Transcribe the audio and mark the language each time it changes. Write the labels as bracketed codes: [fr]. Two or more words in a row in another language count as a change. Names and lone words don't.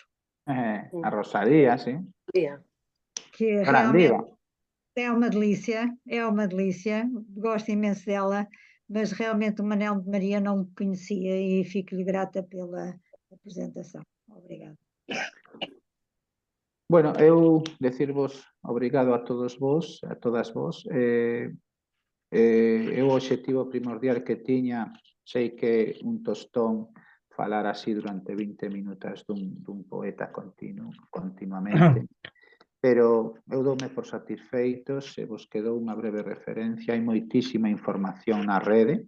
[gl] A Rosalía, sí. [pt] que [gl] Gran [pt] realmente [gl] diva. [pt] é uma delícia, gosto imenso dela, mas realmente o Manel de Maria não conhecia e fico-lhe grata pela apresentação. Obrigada. [gl] Bueno, eu decirvos obrigado a todos vos, a todas vos. O obxectivo primordial que tiña, sei que un tostón falar así durante 20 minutos dun poeta continuamente, pero eu doume por satisfeitos, se vos quedou unha breve referencia, hai moitísima información na rede.